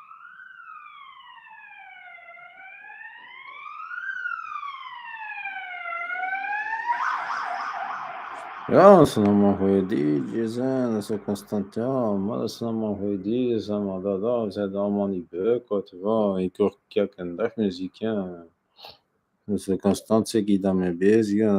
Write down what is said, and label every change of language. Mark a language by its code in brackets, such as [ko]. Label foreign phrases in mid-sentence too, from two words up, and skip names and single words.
[nl] Ja, dat zijn allemaal goede DJ's, hè. Dat is ook constant, ja, maar dat zijn allemaal goede DJ's, hè, maar we zijn allemaal niet beu, [fr] quoi, tu vois. [nl] Ik hoor elke dag muziek, hè. Dus constant zeg ik daarmee bezig, hè.